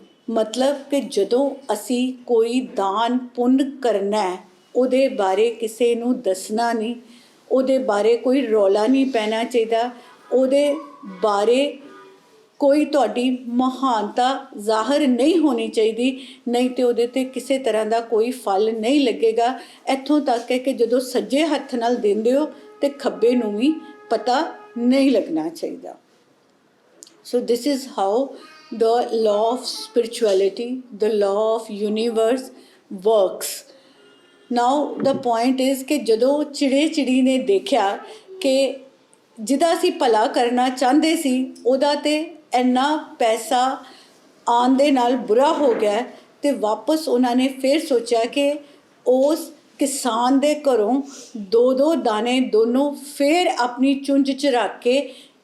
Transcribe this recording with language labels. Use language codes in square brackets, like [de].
[pa] ਮਤਲਬ ਕਿ ਜਦੋਂ ਅਸੀਂ ਕੋਈ ਦਾਨ ਪੁੰਨ ਕਰਨਾ, ਉਹਦੇ ਬਾਰੇ ਕਿਸੇ ਨੂੰ ਦੱਸਣਾ ਨਹੀਂ, ਉਹਦੇ ਬਾਰੇ ਕੋਈ ਰੌਲਾ ਨਹੀਂ ਪੈਣਾ ਚਾਹੀਦਾ, ਉਹਦੇ ਬਾਰੇ ਕੋਈ ਤੁਹਾਡੀ ਮਹਾਨਤਾ ਜ਼ਾਹਰ ਨਹੀਂ ਹੋਣੀ ਚਾਹੀਦੀ, ਨਹੀਂ ਤੇ ਉਹਦੇ 'ਤੇ ਕਿਸੇ ਤਰ੍ਹਾਂ ਦਾ ਕੋਈ ਫਲ ਨਹੀਂ ਲੱਗੇਗਾ। ਇੱਥੋਂ ਤੱਕ ਹੈ ਕਿ ਜਦੋਂ ਸੱਜੇ ਹੱਥ ਨਾਲ ਦਿੰਦੇ ਹੋ ਤੇ ਖੱਬੇ ਨੂੰ ਵੀ ਪਤਾ ਨਹੀਂ ਲੱਗਣਾ ਚਾਹੀਦਾ। [en] So this is how the law of spirituality, the law of universe works. Now the point is [pa] ਕਿ ਜਦੋਂ ਚਿੜੇ ਚਿੜੀ ਨੇ ਦੇਖਿਆ ਕਿ ਜਿਹਦਾ ਅਸੀਂ ਭਲਾ ਕਰਨਾ ਚਾਹੁੰਦੇ ਸੀ ਉਹਦਾ ਤੇ ਇੰਨਾ ਪੈਸਾ ਆਉਣ ਦੇ ਨਾਲ ਬੁਰਾ ਹੋ ਗਿਆ, ਤੇ ਵਾਪਸ ਉਹਨਾਂ ਨੇ ਫਿਰ ਸੋਚਿਆ ਕਿ ਉਸ ਕਿਸਾਨ ਦੇ ਘਰੋਂ 2-2 ਦਾਣੇ ਦੋਨੋਂ ਫਿਰ ਆਪਣੀ ਚੁੰਝ 'ਚ ਰੱਖ ਕੇ